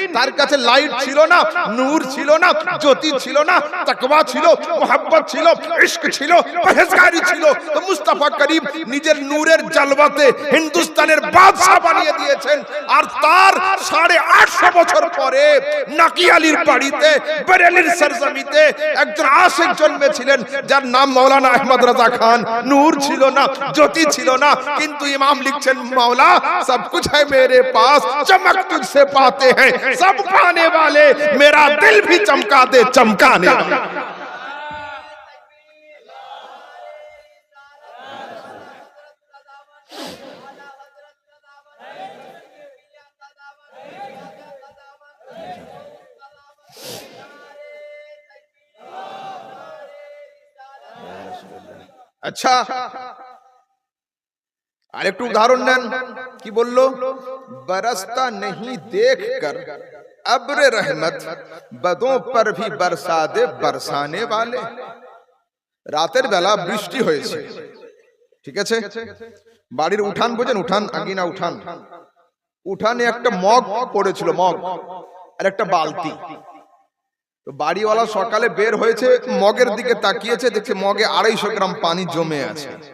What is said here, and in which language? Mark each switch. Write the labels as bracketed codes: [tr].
[bn] তার কাছে লাইট ছিল না, নূর ছিল না, জ্যোতি ছিল না, তাকওয়া ছিল, মুহাব্বত ছিল, ইশক ছিল, পরহেজগারি ছিল। তো মুস্তাফা করিম নিজের নূরের জালওয়াতে হিন্দুস্তানের বাদশা বানিয়ে দিয়েছেন। আর তার 850 বছর পরে নাকি আলীর বাড়িতে বেরেলির সরজমিতে একজন আশিক জন্মেছিলেন, যার নাম মাওলানা আহমদ রাজা খান। নূর ছিল না, জ্যোতি ছিল না, কিন্তু ইমাম লিখছেন, [hi] মাওলা সব कुछ है मेरे पास, चमक तुझसे पाते हैं सब पाने वाले, मेरा दिल भी चमका दे चमकाने वाले। [bn] अच्छा, আরেকটু উদাহরণ নেন, কি বললো? [hi] बरसता नहीं देख कर अब्र रहमत, बदों पर भी बरसा दे बरसाने वाले। [bn] রাতের বেলা বৃষ্টি হয়েছে, ঠিক আছে, বাড়ির উঠান বোঝেন, উঠান, আঙিনা উঠান, উঠানে একটা মগ পড়েছিল, মগ আর একটা বালতি। তো বাড়িওয়ালা সকালে বের হয়েছে, মগের দিকে তাকিয়েছে, দেখছে মগে 250 গ্রাম পানি জমে আছে।